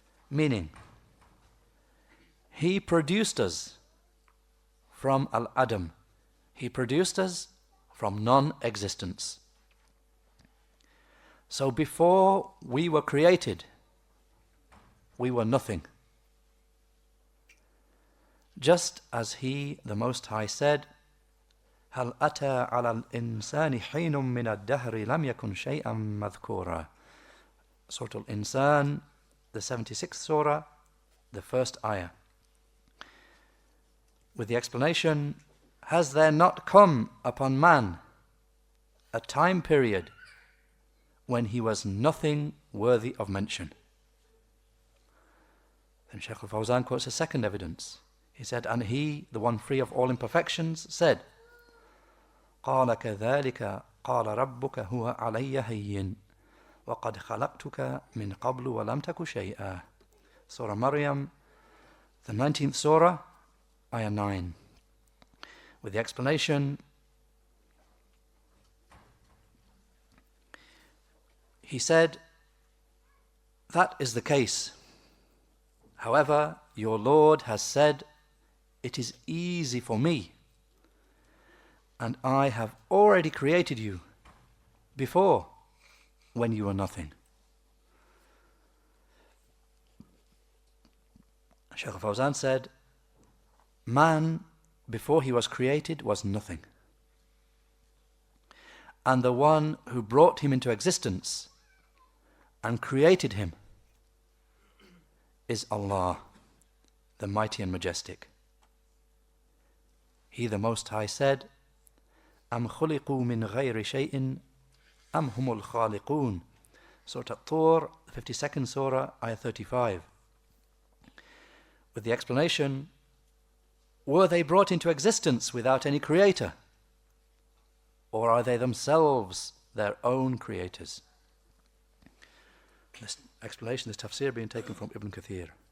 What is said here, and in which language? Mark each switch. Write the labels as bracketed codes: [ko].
[en] Meaning, He produced us from Al-Adam. He produced us from non-existence. So before we were created, we were nothing. Just as He, the Most High, said, [ar] هل أتى على الإنسان حين من الدهر لم يكن شيئا مذكورا. [en] Surah Al-Insan, the 76th surah, the first ayah. With the explanation, has there not come upon man a time period when he was nothing worthy of mention. Then Shaykh al-Fawzan quotes a second evidence. He said, and he, the one free of all imperfections, said, [ar] قَالَ كَذَلِكَ قَالَ رَبُّكَ هُوَ عَلَيَّ هَيِّنٌ وَقَدْ خَلَقْتُكَ مِنْ قَبْلُ وَلَمْ تَكُ شَيْئًا. [en] Surah Maryam, the 19th Surah, Ayah 9. With the explanation, he said, that is the case. However, your Lord has said, it is easy for me, and I have already created you before when you were nothing. Shaykh al-Fawzan said, man, before he was created, was nothing. And the one who brought him into existence and created him is Allah, the mighty and majestic. He, the Most High, said, [ar] أَمْ خُلِقُوا مِنْ غَيْرِ شَيْءٍ أَمْ هُمُ الْخَالِقُونَ. [en] Surah At-Tur, 52nd Surah, Ayah 35. With the explanation, were they brought into existence without any creator? Or are they themselves their own creators? This explanation, this tafsir, being taken from Ibn Kathir.